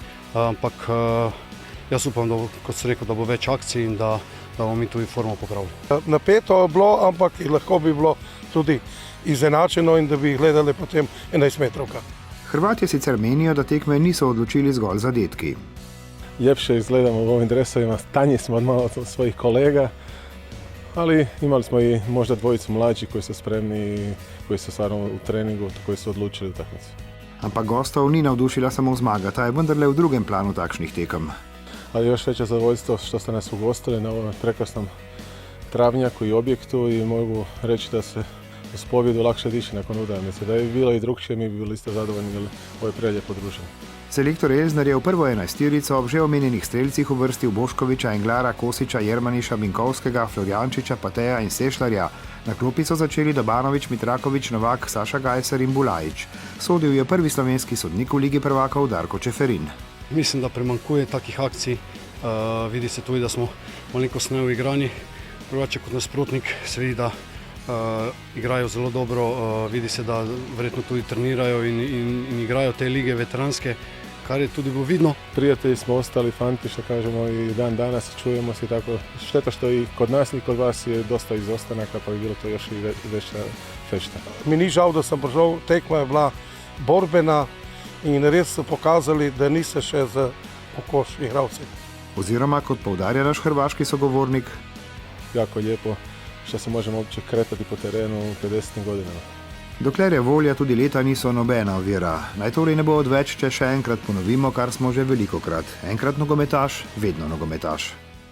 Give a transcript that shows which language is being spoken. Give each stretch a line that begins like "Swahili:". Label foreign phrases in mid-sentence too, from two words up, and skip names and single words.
Slovenian: Ampak jaz upam, da, kot sem rekel, da bo več akcij in da bomo mi tudi formo popravili. Napeto je bilo, ampak lahko bi bilo tudi izenačeno in da bi gledali potem 11-metrovka. Hrvatje sicer menijo, da tekme niso odločili zgolj zadetki.
Croatian: Ljepše izgledamo u ovim dresovima, tanji smo od malo od svojih kolega, ali imali smo i možda dvojicu mlađi koji su spremni, koji su stvarno u treningu, koji su odlučili utakmicu.
Slovenian: Ampak gostov ni navdušila samo zmaga, ta je vendarle v drugem planu takšnih tekem.
Croatian: Ali još veće zadovoljstvo što ste nas ugostili na ovom prekrasnom travnjaku i objektu i mogu reći da se uz pobjedu lakše diše nakon utakmice. Da je bilo i drugčije, mi bi bili isto zadovoljni, jer ovo je prelijepo druženje.
Slovenian: Selektor Elzner je v prvo 11-terico ob že omenjenih strelcih uvrstil Boškoviča, Englara, Kosiča, Jermaniša, Binkovskega, Florjančiča, Pateja in Sešlarja. Na klopi so začeli Dobanović, Mitraković, Novak, Saša Gajser in Bulajić. Sodil je prvi slovenski sodnik v Ligi prvakov Darko Čeferin. Mislim, da primanjkuje takih akcij. Vidi se tudi, da smo malenkost neuigrani. Drugače kot nasprotnik se vidi, da igrajo zelo dobro. Vidi se, da verjetno tudi trenirajo in igrajo te lige veteranske, kar je tudi bilo vidno. Prijatelji smo ostali, fanti,
Croatian: što kažemo, i dan danas čujemo se tako. Šteta što i kod nas i kod vas je dosta izostanaka, pa bi bilo to još i veća fešta.
Slovenian: Mi ni žal, da sem prišel, tekma je bila borbena in res so pokazali, da niso še za pokoš igralci. Oziroma, kot poudarja naš hrvaški sogovornik,
Croatian: jako lijepo što se možemo uopće kretati po terenu u 50. godinama.
Slovenian: Dokler je volja, tudi leta niso nobena ovira. Naj torej ne bo odveč, če še enkrat ponovimo, kar smo že velikokrat. Enkrat nogometaš, vedno nogometaš.